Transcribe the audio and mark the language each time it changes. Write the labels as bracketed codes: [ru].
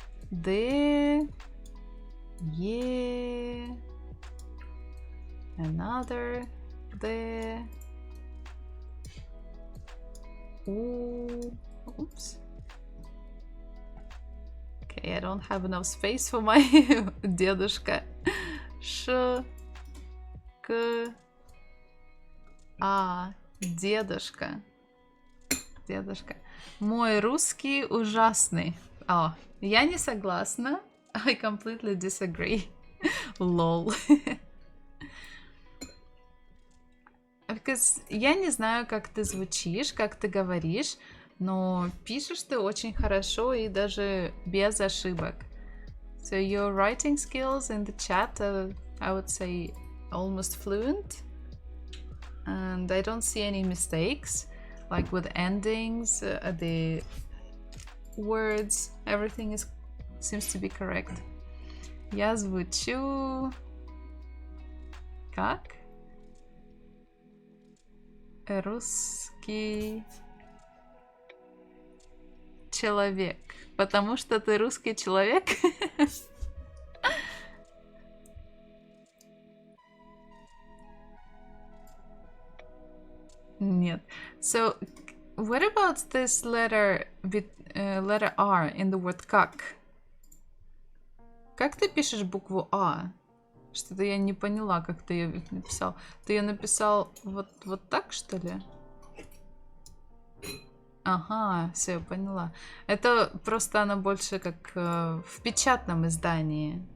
[ru] Д, Е, [en] another [ru] Д, У. [en] Oops. Okay, I don't have enough space for my дедушка. [ru] Ш, К, А, дедушка. Дедушка. Мой русский ужасный. [en] Oh, [ru] я не согласна. [en] I completely disagree. Lol. Because [ru] я не знаю, как ты звучишь, как ты говоришь, но пишешь ты очень хорошо и даже без ошибок. [en] So your writing skills in the chat are, I would say, almost fluent. And I don't see any mistakes. Like with endings, the words, everything seems to be correct. [ru] Я звучу... Как? Русский человек. Потому что ты русский человек? Нет. [en] So, what about this letter with letter R in the word как? [ru] Как ты пишешь букву А? Что-то я не поняла, как ты ее написал. Ты ее написал вот так, что ли? Ага, все, я поняла. Это просто она больше как в печатном издании.